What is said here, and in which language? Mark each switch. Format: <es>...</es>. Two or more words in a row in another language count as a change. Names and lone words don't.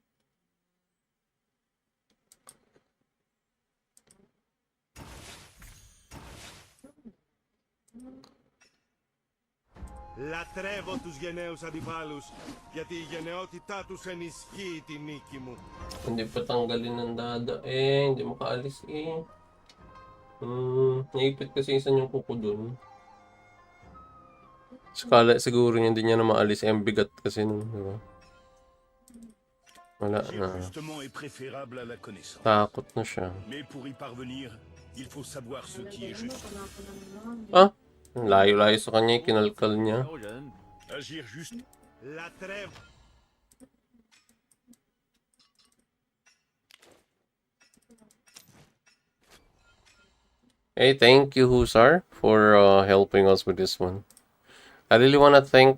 <el>Λατρεύω τους γενναίους αντιπάλους, γιατί η γενναιότητά τους ενισχύει τη νίκη μου.</el> <tl>Hindi pa tanggalin ng dada eh, hindi makaalis eh. Naipit kasi isa niyang kuko dun. Skala siguro niya hindi niya na maalis, eh, ang bigat kasi nun, diba? Wala na. Takot na siya. Ah! Layo-layo sa kanya, kinalkal niya.</tl> <en>Hey, thank you, Husar, for helping us with this one. I really wanna thank.</en>